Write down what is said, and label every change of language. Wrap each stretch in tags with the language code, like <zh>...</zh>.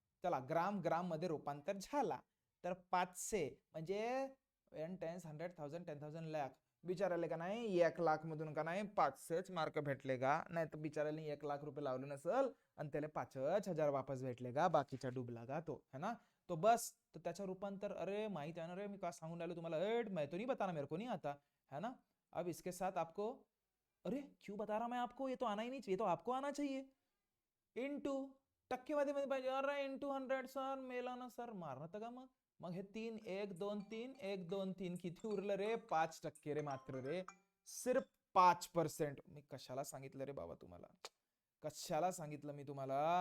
<mr>चला ग्राम मध्ये रूपांतर झाला. तर 500 म्हणजे 10 100 10,000 लाख. बिचाराले का नाही 1 लाख मधून का नाही 500च मार्क भेटले का. नाही तर बिचाराले 1 लाख रुपये लावले नसल आणि त्याला 5,000 वापस भेटले का, बाकीचा डुबला का तो,</mr> <hi>है ना.</hi> <mr>तो बस तो त्याचा रूपांतर, अरे माहित आहे ना रे, मी का सांगून राहिलो तुम्हाला.</mr> <hi>मैं तो नहीं बताना, मेरे को नहीं आता, है ना. अब इसके साथ आपको, अरे क्यों बता रहा मैं आपको, ये तो आना ही नहीं चाहिए, तो आपको आना चाहिए.</hi> <mr>इंटू टक्केवारी मध्ये पाहिजे. अरे इंटू 100 सर, मेला ना सर, मारणार का मग हे 3 1 2 3 1 2 3 किती उरलं रे. 5% रे मात्र रे, सिर्फ 5%. मी कशाला सांगितलं रे बाबा तुम्हाला, कशाला सांगितलं मी तुम्हाला.</mr>